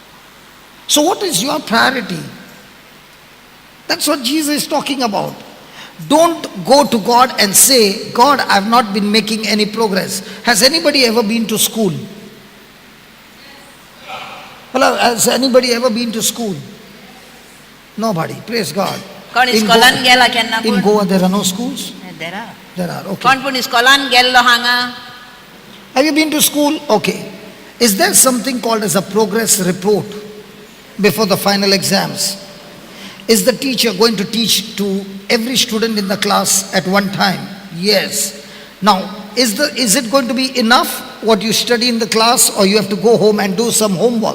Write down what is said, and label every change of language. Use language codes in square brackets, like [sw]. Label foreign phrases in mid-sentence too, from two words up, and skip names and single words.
[en] So what is your priority? That's what Jesus is talking about. Don't go to God and say, God, I've not been making any progress. Has anybody ever been to school? Hello, has anybody ever been to school? Nobody. Praise God. [kok] कोण इस्कोलान गेला केन्ना [en] In पूण Goa there are no schools? There are. There are, okay. [kok] कोण पूण इस्कोलान गेल्लो हांगा [en] Have you been to school? Okay. Is there something called as a progress report before the final exams? Is the teacher going to teach to every student in the class at one time? Yes. Now, is it going to be enough what you study in the class, or you have to go home and do some homework?